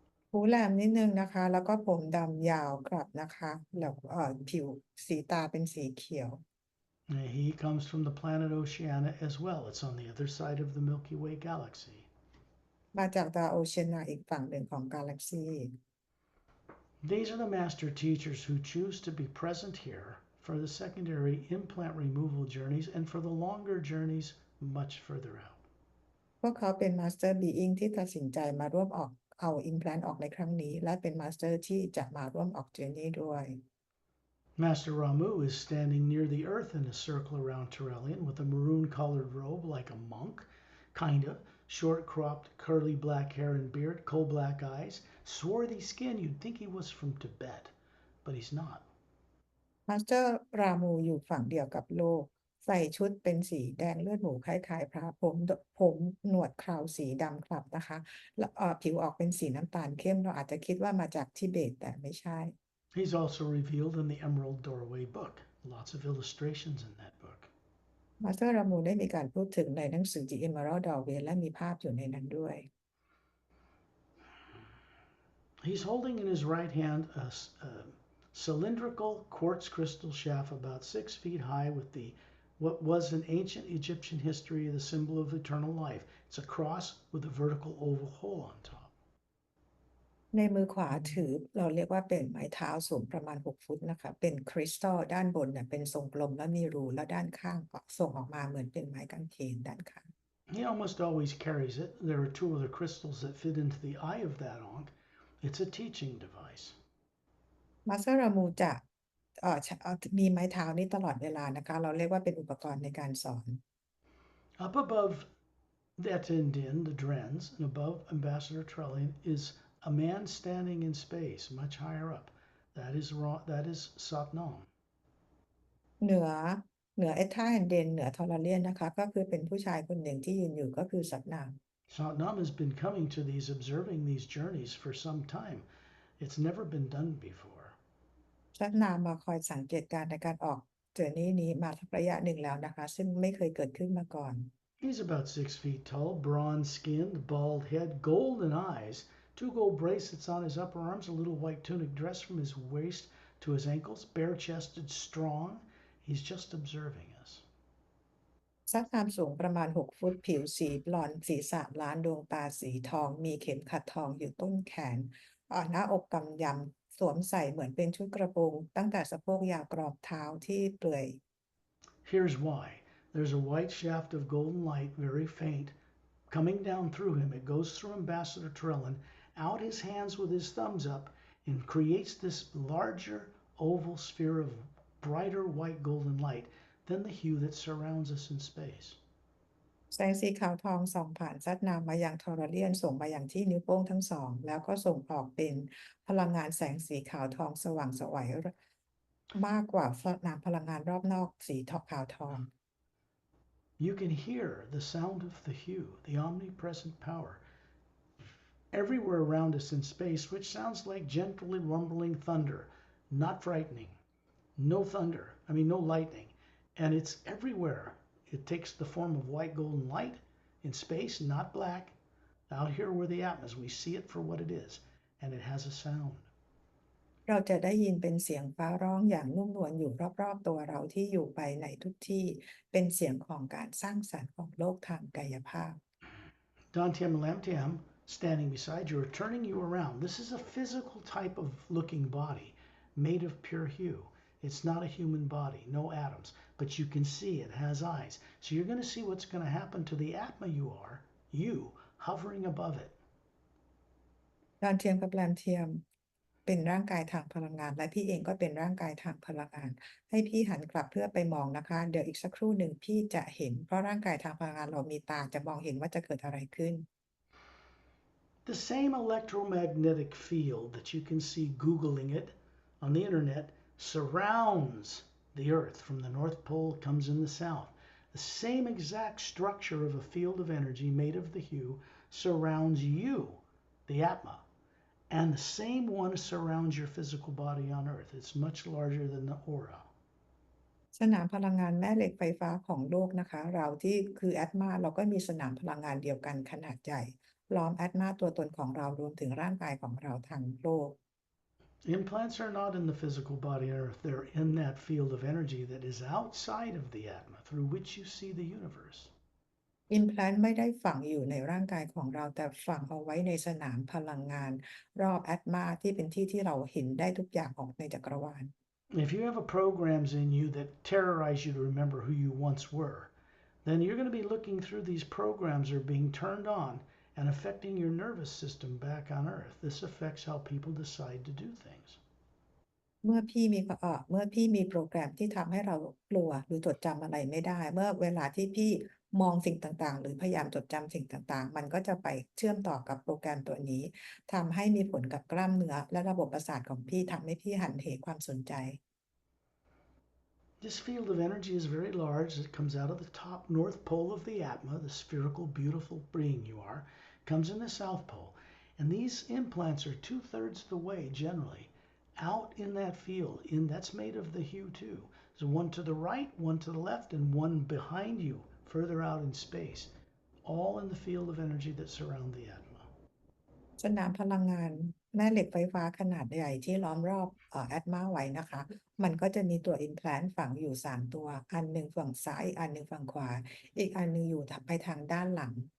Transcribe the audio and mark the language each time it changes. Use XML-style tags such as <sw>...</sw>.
<th>หูแหลมนิดนึงนะคะแล้วก็ผมดำยาวกลับนะคะแล้วผิวสีตาเป็นสีเขียว</th> <en>He comes from the planet Oceania as well. It's on the other side of the Milky Way galaxy.</en> <th>มาจากดาวโอเชียนาอีกฝั่งหนึ่งของกาแล็กซี</th> <en>These are the master teachers who choose to be present here for the 2ndary implant removal journeys and for the longer journeys much further out.</en> <th>พวกเขาเป็นมาสเตอร์บีอิงที่ตัดสินใจมาร่วมออกเอาอิมแพลนออกในครั้งนี้และเป็นมาสเตอร์ที่จะมาร่วมออกเจอร์นี่ด้วย</th> <en>Master Ramu is standing near the earth in a circle around Turelian with a maroon-colored robe like a monk, kinda, short-cropped, curly black hair and beard, coal-black eyes, swarthy skin. You'd think he was from Tibet, but he's not.</en> <th>มาสเตอร์รามูอยู่ฝั่งเดียวกับโลกใส่ชุดเป็นสีแดงเลือดหมูคล้ายๆพระผมหนวดเคราสีดำคลับนะคะแล้วผิวออกเป็นสีน้ำตาลเข้มเราอาจจะคิดว่ามาจากทิเบตแต่ไม่ใช่</th> <en>He's also revealed in the Emerald Doorway book. Lots of illustrations in that book.</en> <th>มาสเตอร์รามูได้มีการพูดถึงในหนังสือ The Emerald Doorway และมีภาพอยู่ในนั้นด้วย</th> <en>He's holding in his right hand a cylindrical quartz crystal shaft about 6 feet high with what was in ancient Egyptian history the symbol of eternal life. It's a cross with a vertical oval hole on top.</en> <th>ในมือขวาถือเราเรียกว่าเป็นไม้เท้าสูงประมาณ6 ฟุตนะคะเป็นคริสตัลด้านบนเนี่ยเป็นทรงกลมและมีรูแล้วด้านข้างส่งออกมาเหมือนเป็นไม้กางเขนด้านข้าง</th> <en>He almost always carries it. There are 2 other crystals that fit into the eye of that ankh. It's a teaching device.</en> <th>มาสเตอร์รามูจะมีไม้เท้านี้ตลอดเวลานะคะเราเรียกว่าเป็นอุปกรณ์ในการสอน</th> <en>Up above that Indian, the Drens, and above Ambassador Trellian is a man standing in space, much higher up. That is Satnam.</en> <th>เหนือเอท่าแอนเดนเหนือทอร์เรียนนะคะก็คือเป็นผู้ชายคนหนึ่งที่ยืนอยู่ก็คือสัตนาม</th> <en>Satnam has been coming to observing these journeys for some time. It's never been done before.</en> <th>สัตนามมาคอยสังเกตการณ์ในการออกเจอร์นี่นี้มาสักระยะหนึ่งแล้วนะคะซึ่งไม่เคยเกิดขึ้นมาก่อน</th> <en>He's about 6 feet tall, bronze-skinned, bald head, golden eyes, 2 gold bracelets on his upper arms, a little white tunic dress from his waist to his ankles, bare-chested, strong. He's just observing us.</en> <th>สัตนามสูงประมาณ6 ฟุตผิวสีบลอนด์ศีรษะล้านดวงตาสีทองมีเข็มขัดทองอยู่ต้นแขนหน้าอกกำยำ สวมใส่เหมือนเป็นชุดกระโปรงตั้งแต่สะโพกยาวกรอบเท้าที่เปลือย</th> <en>Here's why. There's a white shaft of golden light, very faint, coming down through him. It goes through Ambassador Trellin, out his hands with his thumbs up, and creates this larger oval sphere of brighter white golden light than the hue that surrounds us in space.</en> <th>แสงสีขาวทองส่องผ่านซัดน้ำมายังทอร์เรียนส่งมาอย่างที่นิ้วโป้งทั้งสองแล้วก็ส่งออกเป็นพลังงานแสงสีขาวทองสว่างไสวมากกว่าสนามพลังงานรอบนอกสีขาวทอง</th> <en>You can hear the sound of the hue, the omnipresent power, everywhere around us in space, which sounds like gently rumbling thunder, not frightening. No thunder, no lightning. And it's everywhere. It takes the form of white golden light in space, not black. Out here where the Atma is, we see it for what it is, and it has a sound.</en> <th>เราจะได้ยินเป็นเสียงฟ้าร้องอย่างนุ่มนวลอยู่รอบๆตัวเราที่อยู่ไปในทุกที่เป็นเสียงของการสร้างสรรค์ของโลกทางกายภาพ</th> <en>Dantiam Lamtiam, standing beside you, are turning you around. This is a physical type of looking body made of pure hue. It's not a human body, no atoms, but you can see it has eyes. So you're going to see what's going to happen to the Atma you hovering above it.</en> <th>ดอนเทียมกับแรมเทียมเป็นร่างกายทางพลังงานและพี่เองก็เป็นร่างกายทางพลังงานให้พี่หันกลับเพื่อไปมองนะคะเดี๋ยวอีกสักครู่หนึ่งพี่จะเห็นเพราะร่างกายทางพลังงานเรามีตาจะมองเห็นว่าจะเกิดอะไรขึ้น</th> <en>The same electromagnetic field that you can see Googling it on the internet surrounds the Earth. From the North Pole comes in the south. The same exact structure of a field of energy made of the hue surrounds you, the Atma. And the same one surrounds your physical body on Earth. It's much larger than the aura.</en> <th>สนามพลังงานแม่เหล็กไฟฟ้าของโลกนะคะเราที่คือแอตมาเราก็มีสนามพลังงานเดียวกันขนาดใหญ่ล้อมแอตมาตัวตนของเรารวมถึงร่างกายของเราทั้งโลก</th> <en>Implants are not in the physical body on Earth. They're in that field of energy that is outside of the Atma, through which you see the universe.</en> <th>Implant ไม่ได้ฝังอยู่ในร่างกายของเราแต่ฝังเอาไว้ในสนามพลังงานรอบแอตมาที่เป็นที่ที่เราเห็นได้ทุกอย่างออกในจักรวาล</th> <en>If you have programs in you that terrorize you to remember who you once were, then you're going to be looking through these programs are being turned on and affecting your nervous system back on Earth. This affects how people decide to do things.</en> <th>เมื่อพี่มีโปรแกรมที่ทำให้เรากลัวหรือจดจำอะไรไม่ได้เมื่อเวลาที่พี่มองสิ่งต่างๆหรือพยายามจดจำสิ่งต่างๆมันก็จะไปเชื่อมต่อกับโปรแกรมตัวนี้ทำให้มีผลกับกล้ามเนื้อและระบบประสาทของพี่ทำให้พี่หันเหความสนใจ</th> <en>This field of energy is very large. It comes out of the top north pole of the Atma, the spherical, beautiful being you are, comes in the south pole. And these implants are 2/3 the way, generally, out in that field. That's made of the hue too. So one to the right, one to the left, and one behind you, further out in space, all in the field of energy that surround the Atma.</en> <th>สนามพลังงานแม่เหล็กไฟฟ้าขนาดใหญ่ที่ล้อมรอบแอตมาไว้นะคะมันก็จะมีตัว implant ฝังอยู่3ตัวอันหนึ่งฝั่งซ้ายอีกอันหนึ่งฝั่งขวาอีกอันหนึ่งอยู่ไปทางด้านหลัง</th>